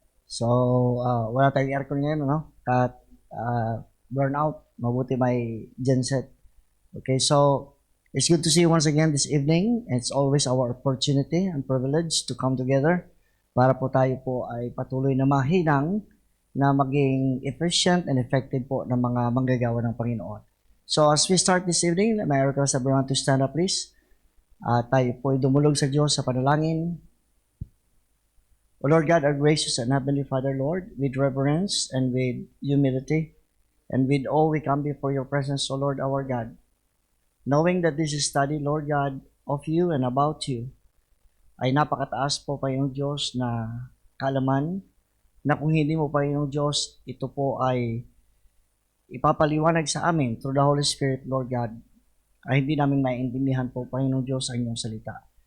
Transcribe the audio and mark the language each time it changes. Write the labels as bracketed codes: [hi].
[tl] So, wala tayong aircon ngayon, ano? At burnout. Mabuti may genset. [en] Okay, so it's good to see you once again this evening. It's always our opportunity and privilege to come together [tl] para po tayo po ay patuloy na mahinang na maging [en] efficient and effective [tl] po ng mga manggagawa ng Panginoon. [en] So as we start this evening, may I request everyone to stand up please. [tl] Tayo po ay dumulog sa Diyos sa panalangin. [en] O Lord God, our gracious and heavenly Father, Lord, with reverence and with humility, and with awe we come before your presence, O Lord our God, knowing that this is study, Lord God, of you and about you, [tl] ay napakataas po, Panginoong Diyos, na kaalaman, na kung hindi mo, Panginoong Diyos, ito po ay ipapaliwanag sa amin [en] through the Holy Spirit, Lord God, [tl] ay hindi namin maintindihan po, Panginoong Diyos, ang inyong salita.